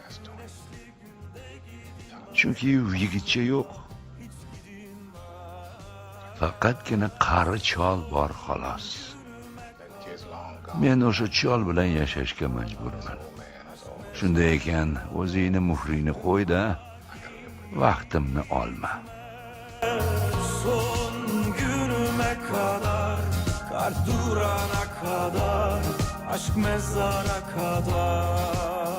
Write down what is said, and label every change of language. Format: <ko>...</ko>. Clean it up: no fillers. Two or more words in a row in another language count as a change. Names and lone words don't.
<uz>Chunki u yigitcha yo'q. Faqatgina qari chol bor xolos. Men o'sha chol bilan yashashga majburman. Shunday ekan, o'zingni muhringni qo'y-da, vaqtimni olma.</uz> <tr>Son günüme kadar, kar durana kadar, aşk mezara kadar.</tr>